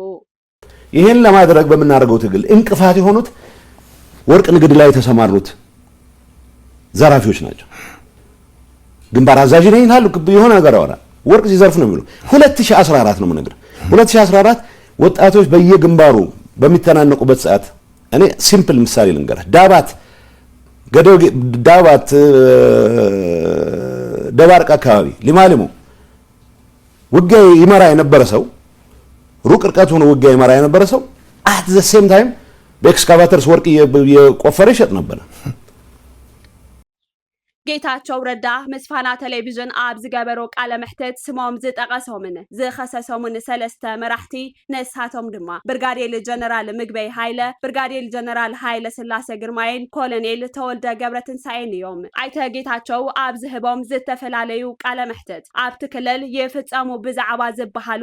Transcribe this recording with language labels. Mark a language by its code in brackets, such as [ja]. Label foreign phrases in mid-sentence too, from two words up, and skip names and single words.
[am] ይሄን ለማድረግ በመናረገው ትግል እንቅፋት የሆኑት ወርቅ ንግድ ላይ ተሰማሩት ዘራፊዎች ናቸው ግንባር አዛዥ ነኝ ይላሉ የሆነ ነገር አወራ ወርቅ ሲዘርፍ ነው የሚሉ 2014 ነው ነገር 2014 ወጣቶች በየግንባሩ በሚተናነቁበት ሰዓት እኔ ሲምፕል ምሳሌ ልንገርህ ዳባት ደባርቅ አካባቢ ሊማሊሙ ውጊያ ይመራ የነበረ ሰው ሩቅ ርቀት ሆኖ ውጊያ ይመራ የነበረ ሰው [en] at the same time [am] በኤክስካቫተርስ ወርቅ የቆፈረ ይሸጥ ነበር [ti] ጌታቸው ረዳ ምስፋና ቴሌቪዥን ኣብ ዝገበሮ ቃለ መሕተት ስሞም ዝጠቐሶምን ዝኸሰሶምን ሰለስተ መራሕቲ ነሳቶም ድማ ብርጋዴር ጀነራል ምግበይ ሃይለ ብርጋዴር ጀነራል ሃይለ ስላሴ ግርማይን ኮሎኔል ተወልደ ገብረትንሳኤን እዮም ኣይተ ጌታቸው ኣብ ዝህቦም ዝተፈላለዩ ቃለ መሕተት ኣብቲ ክልል ይፍጸሙ ብዛዕባ ዝበሃሉ